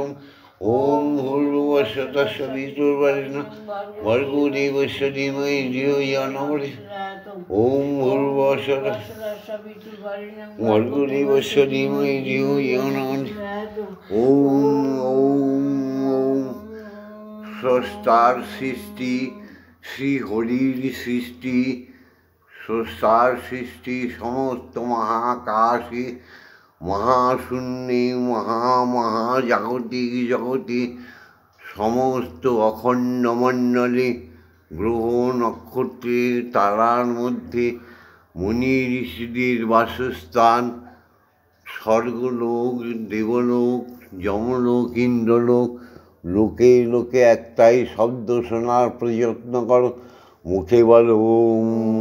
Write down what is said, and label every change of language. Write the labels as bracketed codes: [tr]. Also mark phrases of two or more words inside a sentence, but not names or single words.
[sa] ओम भूर्भुवस्सुतस्सवितुर्वरेण्यं भर्गो देवस्य धीमहि धियो यो न प्रचोदयात्। ओम भूर्भुवस्सुतस्सवितुर्वरेण्यं भर्गो देवस्य धीमहि धियो यो न प्रचोदयात्। ओम ओम ओम [bn] স্রষ্টার সৃষ্টি শ্রী হরির সৃষ্টি, স্রষ্টার সৃষ্টি সমস্ত মহাকাশে মহাশূন্যে মহাজাগতিক জগতে সমস্ত অখণ্ড মণ্ডলে গ্রহ নক্ষত্রে তারার মধ্যে মুনি ঋষিদের বাসস্থান, স্বর্গলোক দেবলোক যমলোক ইন্দ্রলোক, লোকে লোকে একটাই শব্দ শোনার প্রযত্ন করো, মুখে বলো ওম।